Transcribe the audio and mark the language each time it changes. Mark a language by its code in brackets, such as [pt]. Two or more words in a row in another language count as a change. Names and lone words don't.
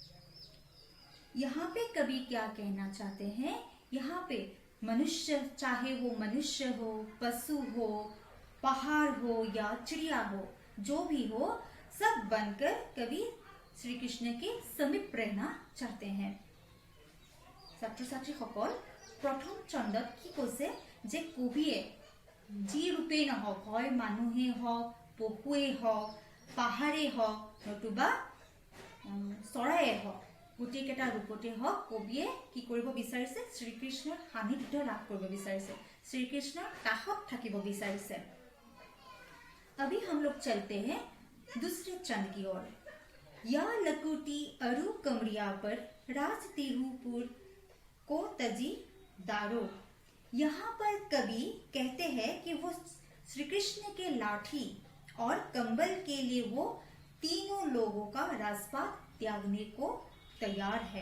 [hi] यहाँ पे कवि क्या कहना चाहते हैं, यहाँ पे मनुष्य, चाहे वो मनुष्य हो, पशु हो, पहाड़ हो या चिड़िया हो, जो भी हो, सब बनकर कवि श्री कृष्ण के समीप रहना चाहते हैं। [as] ছাত্ৰ ছাত্ৰীসকল, প্ৰথম চন্দত কি কৈছে যে কবিয়ে যি ৰূপেই নহওক, হয় মানুহে হওক, পশুৱে হওক, পাহাৰে হওক, নতুবা চৰাইয়ে হওক, গোটেইকেইটা ৰূপতে হওক, কবিয়ে কি কৰিব বিচাৰিছে, শ্ৰীকৃষ্ণৰ সান্নিধ্য লাভ কৰিব বিচাৰিছে, শ্ৰীকৃষ্ণৰ কাষত থাকিব বিচাৰিছে। [hi] अभी हम लोग चलते हैं दूसरे चंद की ओर। [bra] या लकुटी अरु कमरिया पर, राज तिरुपुर को तजी दारो। [hi] यहाँ पर कवि कहते हैं कि वो श्री कृष्ण के लाठी और कंबल के लिए वो तीनों लोगों का राजपाट त्यागने को तैयार है।